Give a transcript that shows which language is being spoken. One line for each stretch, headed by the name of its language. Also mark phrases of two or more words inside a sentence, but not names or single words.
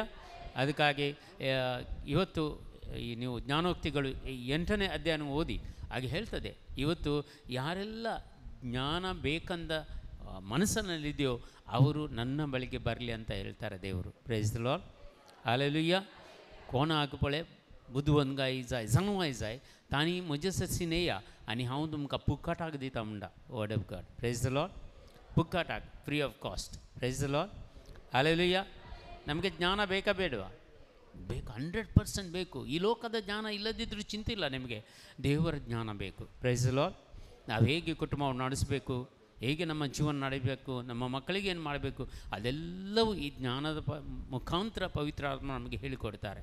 Kannada: ಅದಕ್ಕಾಗಿ ಇವತ್ತು ಈ ನೀವು ಜ್ಞಾನೋಕ್ತಿಗಳು 8ನೇ ಅಧ್ಯಾಯನ ಓದಿ ಹಾಗೆ ಹೇಳ್ತದೆ. ಇವತ್ತು ಯಾರೆಲ್ಲ ಜ್ಞಾನ ಬೇಕಂದ ಮನಸ್ಸಿನಲ್ಲಿದೆಯೋ ಅವರು ನನ್ನ ಬಳಿಗೆ ಬರಲಿ ಅಂತ ಹೇಳ್ತಾರೆ ದೇವರು.
English: Praise the Lord. Hallelujah.
Konkani: कोण आग पळे बुधवन गाय जाय सांगवाय जाय ताणी म्हजेससी नेया आनी हांव तुमकां पुक्काटाक दिता म्हणटा
English: word of God. Praise the Lord. पुक्काटाक free of cost. Praise the Lord.
Kannada: ಹಲ್ಲೆಲೂಯಾ. ನಮಗೆ ಜ್ಞಾನ ಬೇಕಾ ಬೇಡವಾ? ಬೇಕು, 100% ಬೇಕು. ಈ ಲೋಕದ ಜ್ಞಾನ ಇಲ್ಲದಿದ್ದರೂ ಚಿಂತೆ ಇಲ್ಲ, ನಿಮಗೆ ದೇವರ ಜ್ಞಾನ ಬೇಕು.
English: Praise the Lord.
Kannada: ನಾವು ಹೇಗೆ ಕುಟುಂಬವನ್ನು ನಡೆಸಬೇಕು, ಹೇಗೆ ನಮ್ಮ ಜೀವನ ನಡೆಯಬೇಕು, ನಮ್ಮ ಮಕ್ಕಳಿಗೆ ಏನು ಮಾಡಬೇಕು, ಅದೆಲ್ಲವೂ ಈ ಜ್ಞಾನದ ಮುಖಾಂತರ ಪವಿತ್ರ ಆತ್ಮ ನಮಗೆ ಹೇಳಿಕೊಡ್ತಾರೆ.